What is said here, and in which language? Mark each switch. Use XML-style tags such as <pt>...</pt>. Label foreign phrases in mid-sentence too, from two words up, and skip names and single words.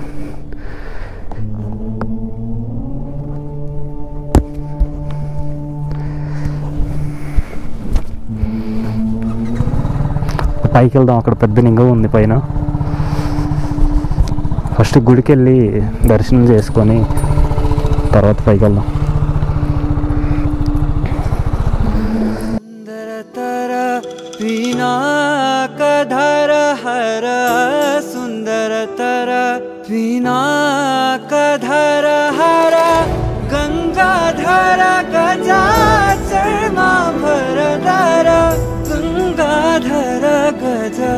<te>పైకి వెళ్దాం. అక్కడ పెద్ద లింగం ఉంది పైన. ఫస్ట్ గుడికి వెళ్ళి దర్శనం చేసుకొని తర్వాత పైకి వెళ్దాం.</te> <sa>पिनाकधर हर सुंदरतर पिनाकधर हर गंगाधर गजाचर्माभरधर गंगाधर गज</sa>